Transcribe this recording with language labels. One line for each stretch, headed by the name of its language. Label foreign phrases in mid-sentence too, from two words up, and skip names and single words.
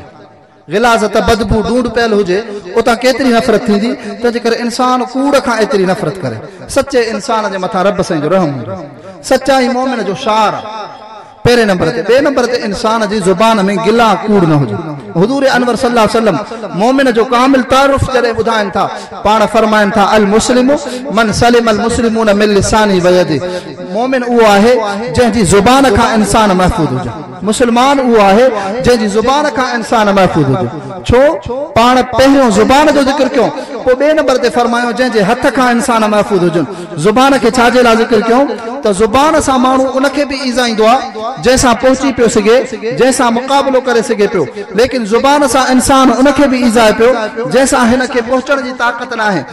Sindhi: ग़िलाज़त बदबू ढूंढ पियल हुजे उतां केतिरी नफ़रत थींदी, तंहिंजे करे इंसान कूड़ खां एतिरी नफ़रत करे। सचे इंसान जे मथां रब साईं जो रहम हूंदो। सचाई मोमिन जो शार पहिरें नंबर ते। ॿिए नंबर ते इंसान जी ज़ुबान में गिला कूड़ न हुजे। हुजूर अनवर
Arabic: صلى الله عليه وسلم
Sindhi: मोमिन जो कामिल तारुफ़ जॾहिं ॿुधाइनि था, पाण फरमाइनि था
Arabic: المسلم من سلم المسلمون من لساني ويدي.
Sindhi: मोमिन उहो आहे जंहिंजी ज़ुबान खां इंसान महफ़ूज़ हुजे। मुस्लमान उहो आहे जंहिंजी ज़ुबान खां इंसान महफ़ूज़ हुजे। छो? पाण पहिरियों ज़ुबान जो ज़िक्र कयूं, पोइ ॿिए नंबर ते फरमायो जंहिंजे हथ खां इंसान महफ़ूज़ हुजनि। ज़ुबान खे छाजे लाइ ज़िक्र कयूं त ज़ुबान सां माण्हू उनखे बि ईज़ाईंदो आहे जंहिंसां पहुची पियो सघे, जंहिंसां मुक़ाबिलो करे सघे पियो, लेकिन ज़ुबान सां इंसान उनखे बि ईज़ाए पियो जंहिंसां हिन खे पहुचण जी ताक़त न आहे।